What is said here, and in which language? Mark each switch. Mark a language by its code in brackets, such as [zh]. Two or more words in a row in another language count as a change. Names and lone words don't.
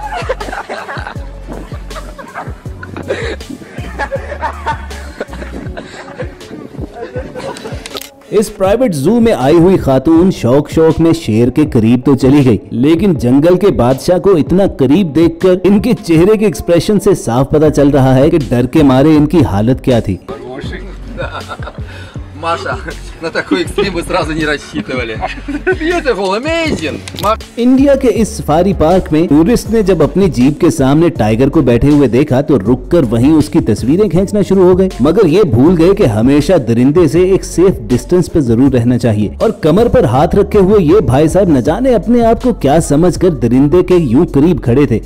[ur] इस [en] private zoo [ur] میں آئی ہوئی خاتون شوق میں شیر کے قریب تو چلی گئی، لیکن جنگل کے بادشاہ کو اتنا قریب دیکھ کر ان کے چہرے کے ایکسپریشن سے صاف پتا چل رہا ہے کہ ڈر کے مارے ان کی حالت کیا تھی. [ru] Маша, на такой экстрим вы сразу не рассчитывали. [en] Beautiful, amazing. [ur] انڈیا کے اس [en] safari park [ur] میں ٹورسٹ نے جب اپنی جیپ کے سامنے ٹائیگر کو بیٹھے ہوئے دیکھا تو رک کر وہیں اس کی تصویریں کھینچنا شروع ہو گئے، مگر یہ بھول گئے کہ ہمیشہ درندے سے ایک [en] safe distance [ur] پہ ضرور رہنا چاہیے. اور کمر پر ہاتھ رکھے ہوئے یہ بھائی صاحب نہ جانے اپنے آپ کو کیا سمجھ کر درندے کے یوں قریب کھڑے تھے.